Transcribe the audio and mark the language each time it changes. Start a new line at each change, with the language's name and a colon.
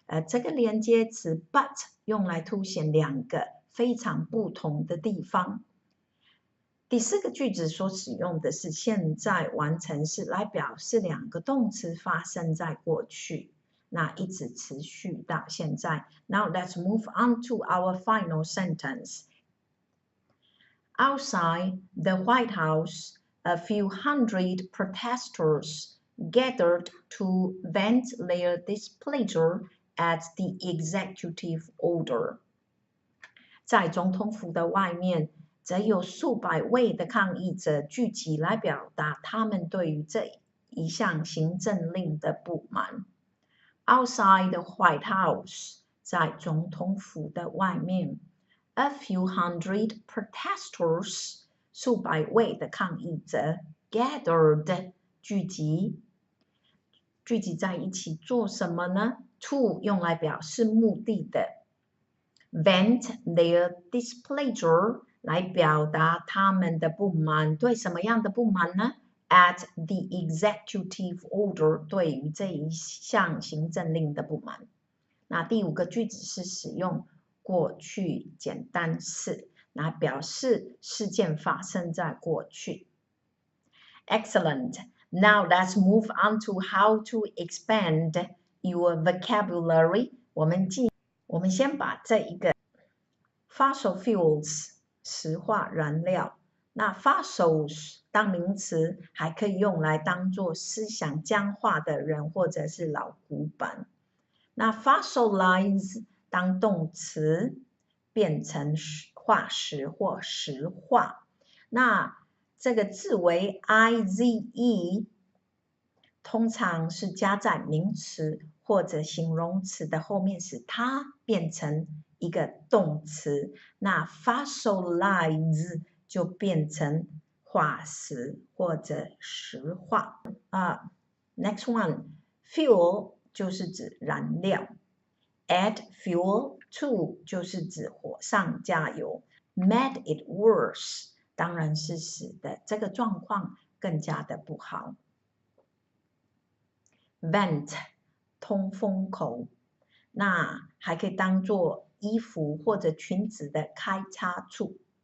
Chinese: 这个连接词 but 用来凸显两个非常不同的地方。第四个句子所使用的是现在完成式来表示两个动词发生在过去，那一直持续到现在。
English: Now let's move on to our final sentence. Outside the White House, a few hundred protesters gathered to vent their displeasure at the executive order.
Chinese: 在总统府的外面，则有数百位的抗议者聚集来表达他们对于这一项行政令的不满。 Outside the White House, 在总统府的外面 ， a few hundred protesters, 数百位的抗议者 gathered, 聚集在一起做什么呢 ？To 用来表示目的的 ， vent their displeasure 来表达他们的不满，对什么样的不满呢 ？ At the executive order 对于这一项行政令的不满。那第五个句子是使用过去简单式来表示事件发生在过去。
English: Excellent. Now let's move on to how to expand your vocabulary.
Chinese: 我们先把这一个 fossil fuels 石化燃料，那 fossils 当名词还可以用来当做思想僵化的人或者是老古板。那 fossilize 当动词变成化石或石化。那这个字为 ize 通常是加在名词或者形容词的后面，使它变成一个动词。那 fossilize 就变成化石或者石化。 Next one, fuel 就是指燃料。 Add fuel to 就是指火上加油。 Made it worse 当然是使得这个状况更加的不好。 Vent 通风口，那还可以当做衣服或者裙子的开叉处。